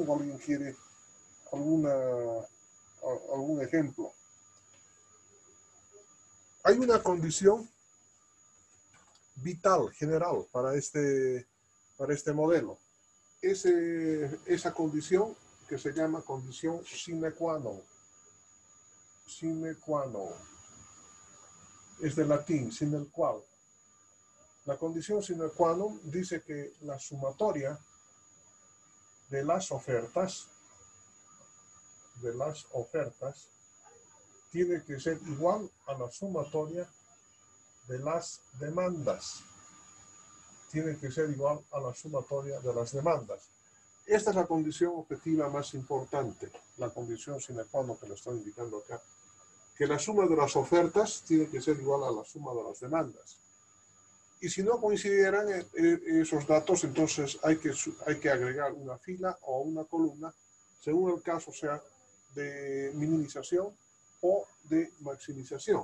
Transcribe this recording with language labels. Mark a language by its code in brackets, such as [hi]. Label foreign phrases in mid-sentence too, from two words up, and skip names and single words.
[es] ¿O alguien quiere algún ejemplo? Hay una condición vital, general, para este modelo. Esa condición que se llama condición [la] sine qua non. Sine qua non. [es] Es de latín, sin el cual. La condición [la] sine qua non [es] dice que la sumatoria de las ofertas tiene que ser igual a la sumatoria de las demandas. Tiene que ser igual a la sumatoria de las demandas. Esta es la condición objetiva más importante, la condición [la] sine qua non [es] que lo estoy indicando acá, que la suma de las ofertas tiene que ser igual a la suma de las demandas. Y si no coincidieran esos datos, entonces hay que agregar una fila o una columna, según el caso sea de minimización o de maximización.